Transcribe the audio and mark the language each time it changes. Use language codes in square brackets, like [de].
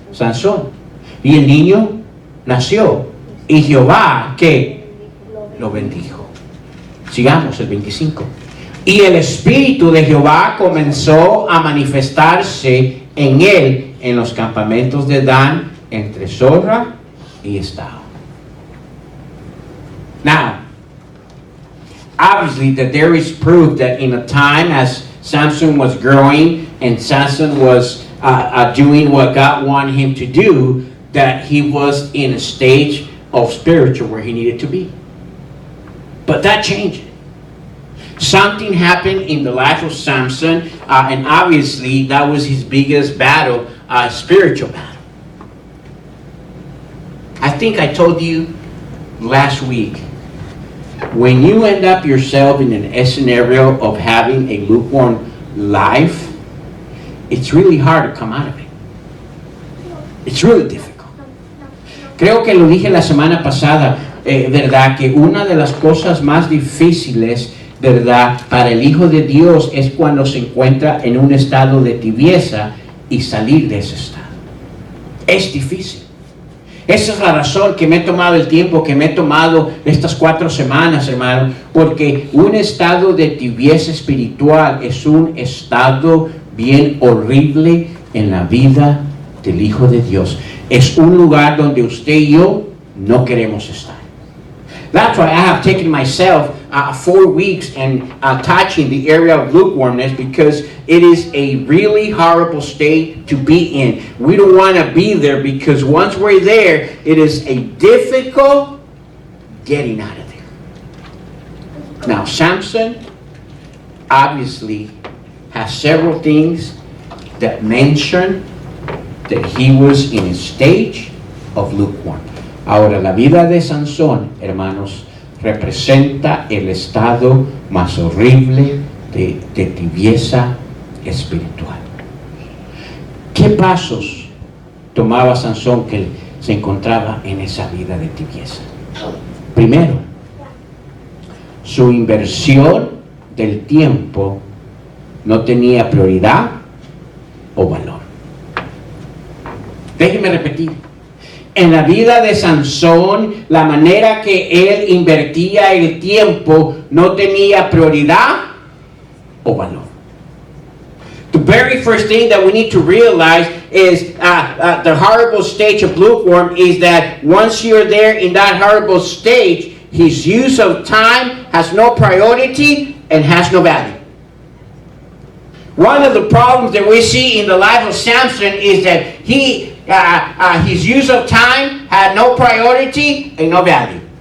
[es] Sansón. Y el niño nació. Y Jehová, que lo bendijo. Sigamos el 25. Y el Espíritu de Jehová comenzó a manifestarse en él en los campamentos de Dan, entre Zorra y Estao. [en] Now, obviously that there is proof that in a time as Samson was growing and Samson was doing what God wanted him to do, that he was in a stage of spiritual where he needed to be. But that changed. Something happened in the life of Samson, and obviously that was his biggest battle, spiritual battle. I think I told you last week, when you end up yourself in a scenario of having a lukewarm life, it's really hard to come out of it. It's really difficult. [es] Creo que lo dije la semana pasada, ¿verdad? Que una de las cosas más difíciles, ¿verdad?, para el Hijo de Dios es cuando se encuentra en un estado de tibieza y salir de ese estado. Es difícil. Esa es la razón que me he tomado el tiempo que me he tomado estas 4 semanas, hermano, porque un estado de tibieza espiritual es un estado bien horrible en la vida del Hijo de Dios. Es un lugar donde usted y yo no queremos estar. [en] That's why I have taken myself 4 weeks and touching the area of lukewarmness, because it is a really horrible state to be in. We don't want to be there, because once we're there, it is a difficult getting out of there. Now, Samson obviously has several things that mention that he was in a stage of lukewarm. [es] Ahora, la vida de Sansón, hermanos, representa el estado más horrible de tibieza espiritual. ¿Qué pasos tomaba Sansón que se encontraba en esa vida de tibieza? Primero, su inversión del tiempo no tenía prioridad o valor. Déjenme repetir. En la vida de Sansón, la manera que él invertía el tiempo no tenía prioridad o valor. [en] The very first thing that we need to realize is the horrible stage of lukewarm is that once you're there in that horrible stage, his use of time has no priority and has no value. One of the problems that we see in the life of Samson is that his use of time had no priority and no value.